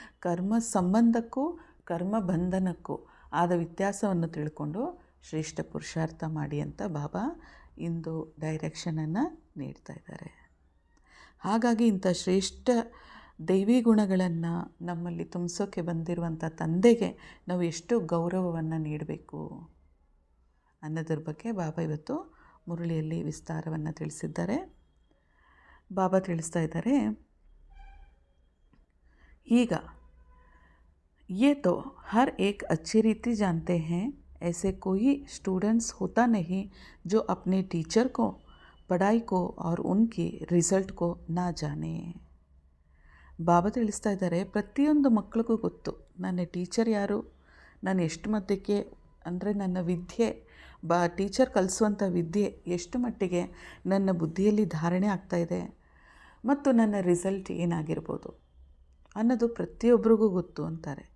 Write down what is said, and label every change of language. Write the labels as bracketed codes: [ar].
[kn] ಕರ್ಮ ಸಂಬಂಧಕ್ಕೂ ಕರ್ಮ ಬಂಧನಕ್ಕೂ ಆದ ವ್ಯತ್ಯಾಸವನ್ನು ತಿಳ್ಕೊಂಡು ಶ್ರೇಷ್ಠ ಪುರುಷಾರ್ಥ ಮಾಡಿ ಅಂತ ಬಾಬಾ ಇಂದು ಡೈರೆಕ್ಷನನ್ನು ನೀಡ್ತಾ ಇದ್ದಾರೆ. ಹಾಗಾಗಿ ಇಂಥ ಶ್ರೇಷ್ಠ ದೈವಿ ಗುಣಗಳನ್ನು ನಮ್ಮಲ್ಲಿ ತುಂಬಿಸೋಕ್ಕೆ ಬಂದಿರುವಂಥ ತಂದೆಗೆ ನಾವು ಎಷ್ಟು ಗೌರವವನ್ನು ನೀಡಬೇಕು ಅನ್ನೋದ್ರ ಬಗ್ಗೆ ಬಾಬಾ ಇವತ್ತು ಮುರಳಿಯಲ್ಲಿ ವಿಸ್ತಾರವನ್ನು ತಿಳಿಸಿದ್ದಾರೆ. ಬಾಬಾ ತಿಳಿಸ್ತಾ ಇದ್ದಾರೆ, ಈಗ [hi] ये तो हर एक अच्छी रीति जानते हैं, ऐसे कोई स्टूडेंट्स होता नहीं जो अपने टीचर को, पढ़ाई को और उनकी [kn] ರಿಸಲ್ಟ್ ಕೋ ನಾ ಜಾನೆ. ಬಾಬಾ ತಿಳಿಸ್ತಾ ಇದ್ದಾರೆ, ಪ್ರತಿಯೊಂದು ಮಕ್ಕಳಿಗೂ ಗೊತ್ತು ನನ್ನ ಟೀಚರ್ ಯಾರು, ನಾನು ಎಷ್ಟು ಮಟ್ಟಕ್ಕೆ ಅಂದರೆ ನನ್ನ ವಿದ್ಯೆ ಟೀಚರ್ ಕಲಿಸುವಂಥ ವಿದ್ಯೆ ಎಷ್ಟು ಮಟ್ಟಿಗೆ ನನ್ನ ಬುದ್ಧಿಯಲ್ಲಿ ಧಾರಣೆ ಆಗ್ತಾಯಿದೆ ಮತ್ತು ನನ್ನ ರಿಸಲ್ಟ್ ಏನಾಗಿರ್ಬೋದು ಅನ್ನೋದು ಪ್ರತಿಯೊಬ್ಬರಿಗೂ ಗೊತ್ತು ಅಂತಾರೆ.